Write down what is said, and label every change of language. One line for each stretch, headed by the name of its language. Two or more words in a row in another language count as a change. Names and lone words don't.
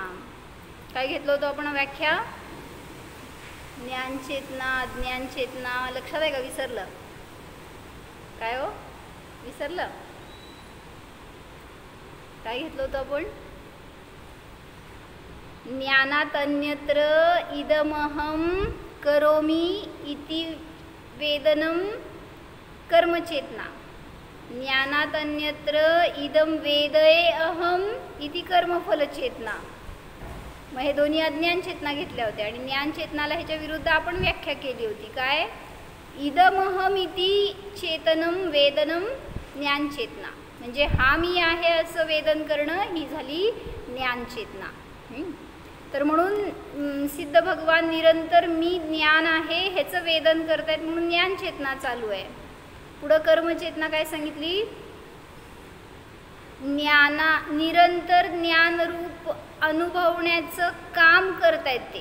Marathi: काय घेतलं होतं आपण व्याख्या? ज्ञानचेतना, अज्ञानचेतना. लक्षात आहे का? विसरलं काय हो? विसरलं काय घेतलं होतं आपण?
Sanskrit: ज्ञानात अन्यत्र इदमहम करोमी इति वेदनम कर्मचेतना. ज्ञानात अन्यत्र इदम वेदये अहम इति कर्मफलचेतना.
Marathi: मग हे दोन्ही अज्ञान चेतना घेतल्या होत्या आणि ज्ञान चेतनाला ह्याच्या विरुद्ध आपण व्याख्या केली होती. काय?
Sanskrit: इदमहम इति चेतनम वेदनम ज्ञान चेतना.
Marathi: म्हणजे हा मी आहे असं वेदन करणं ही झाली ज्ञान चेतना. तर म्हणून सिद्ध भगवान निरंतर मी ज्ञान आहे ह्याचं वेदन करतायत म्हणून ज्ञान चेतना चालू आहे. पुढं कर्मचेतना काय सांगितली? निरंतर ज्ञानरूप अनुभवण्याचं काम करतायत ते.